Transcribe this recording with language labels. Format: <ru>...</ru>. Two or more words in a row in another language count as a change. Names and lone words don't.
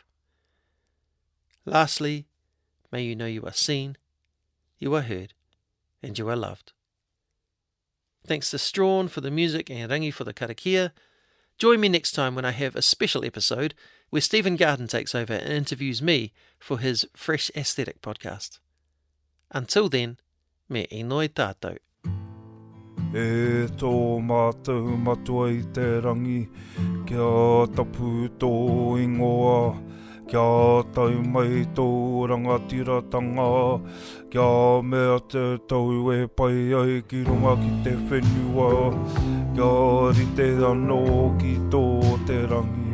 <en>Lastly, may you know you are seen, you are heard, and you are loved. Thanks to Strahan for the music and Rangi for the karakia. Join me next time when I have a special episode where Stephen Garden takes over and interviews me for his Fresh Aesthetic podcast. Until then,</en> <mi>me inoi tātou. E tō mātou matua I te rangi, kia tapu tō ingoa, kia tau mai tō rangatiratanga, kia mea te tau e pai ai ki runga ki te whenua, kia rite anō ki tō te rangi.</mi>